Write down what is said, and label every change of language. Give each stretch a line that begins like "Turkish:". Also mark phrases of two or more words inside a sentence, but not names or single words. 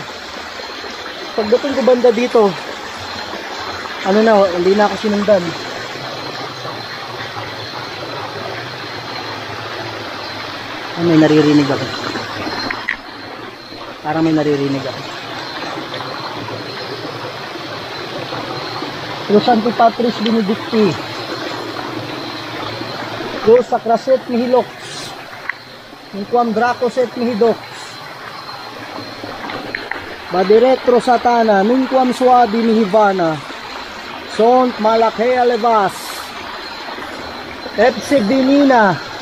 Filipino: Pagdating ko banda dito, hindi na ako sinundan. May naririnig ako. Parang may naririnig ako.
Latin: Los Santi Patris Benedicti. Los Sacraset Mihilox. Inquam Dracoset Mihidox. Badiretro Satana. Minquam Suadi Mihivana. Sont Malakea Levas. Epse Binina.